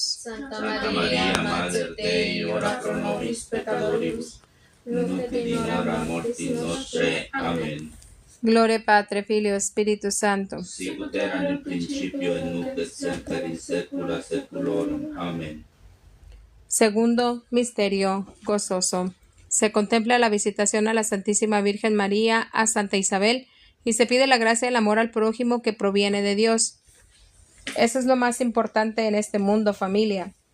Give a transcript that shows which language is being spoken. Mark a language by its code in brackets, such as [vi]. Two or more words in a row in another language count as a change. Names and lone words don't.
[la] Santa Santa Maria, Mater Dei, ora pro nobis peccatoribus, nunc et in hora mortis nostrae. Amen. Gloria Patri, Filio, Spiritus Santo. Sicut erat in principio et nunc et semper in saecula saeculorum. Amen. [es] Segundo misterio gozoso. Se contempla la visitación a la Santísima Virgen María a Santa Isabel y se pide la gracia del amor al prójimo que proviene de Dios. Eso es lo más importante en este mundo, familia.